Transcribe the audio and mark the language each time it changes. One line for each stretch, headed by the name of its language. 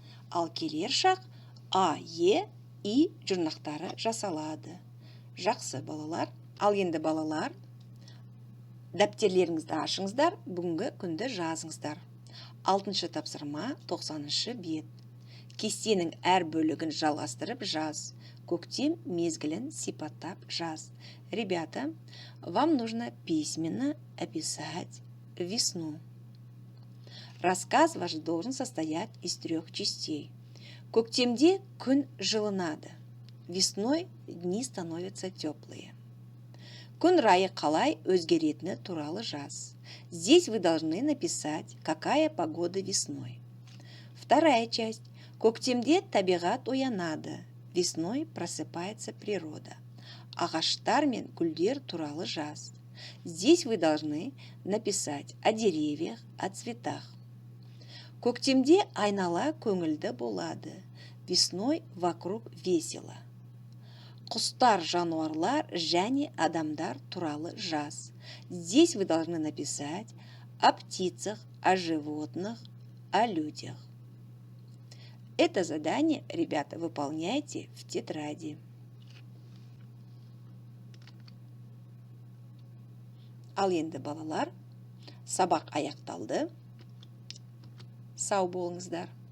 Kazakh: Ал келер шақ а-е, и жұрнақтары жасалады. Жақсы балалар. Ал енді балалар, дәптерлеріңізді ашыңыздар, бүгінгі күнді жазыңыздар. 6-шы тапсырма, 90-шы бет. Кестенің әр бөлігін жалғастырып жаз. Көктем мезгілін сипаттап жаз.
Russian: Ребята, вам нужно письменно описать весну. Рассказ ваш должен состоять из 3 частей.
Kazakh: Көктемде күн жылынады.
Russian: Весной дни становятся теплые.
Kazakh: Күн райы қалай өзгеретіні туралы жаз.
Russian: Здесь вы должны написать, какая погода весной. Вторая часть.
Kazakh: Көктемде табиғат оянады.
Russian: Весной просыпается природа.
Kazakh: Ағаштар мен гүлдер туралы жаз.
Russian: Здесь вы должны написать о деревьях, о цветах.
Kazakh: Көктемде айнала көңілді болады.
Russian: Весной вокруг весело.
Kazakh: Құстар, жануарлар және адамдар туралы жаз.
Russian: Здесь вы должны написать о птицах, о животных, о людях. Это задание, ребята, выполняйте в тетради.
Kazakh: Ал енді балалар, сабақ аяқталды. Сау болыңыздар.